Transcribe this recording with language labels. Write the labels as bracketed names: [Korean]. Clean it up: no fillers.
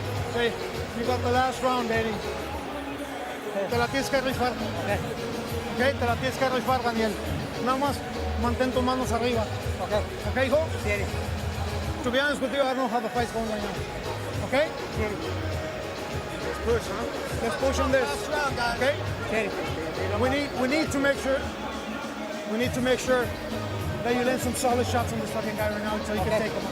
[English] Okay, you got the last round, Eddie. [Spanish] Te la tienes que rifar. Okay, te la tienes que rifar, Daniel. Nada más mantén tus manos arriba. Okay, okay, hijo? Sí, Eddie. [English] To be honest with you, I don't know how the fight's going right now. Okay? [Spanish] Sí, Eddie. [English] Let's push, huh? Let's push on this. Okay? [Spanish] Sí, Eddie. [English] We need to make sure. We need to make sure that you land some solid shots on this fucking guy right now until you can take him.